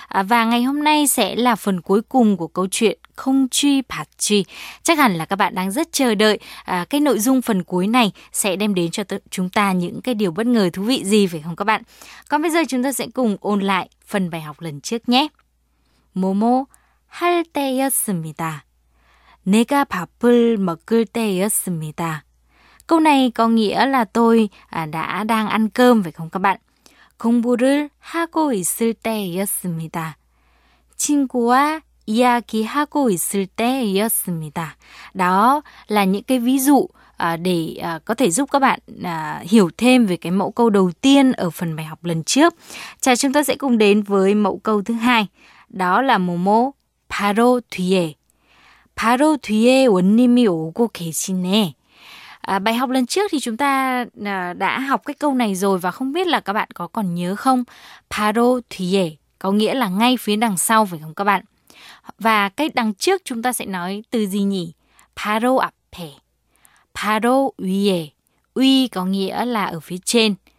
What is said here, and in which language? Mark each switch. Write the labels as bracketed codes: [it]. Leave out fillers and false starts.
[vi] Và ngày hôm nay sẽ là phần cuối cùng của câu chuyện Không Truy Phạt Truy. Chắc hẳn là các bạn đang rất chờ đợi cái nội dung phần cuối này sẽ đem đến cho chúng ta những cái điều bất ngờ thú vị gì, phải không các bạn? Còn bây giờ chúng ta sẽ cùng ôn lại phần bài học lần trước nhé. [ko] 모모 할 때였습니다. 내가 밥을 먹을 때였습니다. [vi] Câu này có nghĩa là tôi đã đang ăn cơm, phải không các bạn? [ko] 공부를 하고 있을 때였습니다. 친구와 이야기하고 있을 때였습니다. [vi] Đó là những cái ví dụ để có thể giúp các bạn hiểu thêm về cái mẫu câu đầu tiên ở phần bài học lần trước. Chào, chúng ta sẽ cùng đến với mẫu câu thứ hai. Đó là [ko] 모모 바로 뒤에. 바로 뒤에 원님이 오고 계시네. [vi] Bài học lần trước thì chúng ta đã học cái câu này rồi và không biết là các bạn có còn nhớ không? [ko] 바로 뒤에 [vi] có nghĩa là ngay phía đằng sau, phải không các bạn? Và cái đằng trước chúng ta sẽ nói từ gì nhỉ? [ko] 바로 앞에, 바로 위에. [vi] 위 có nghĩa là ở phía trên.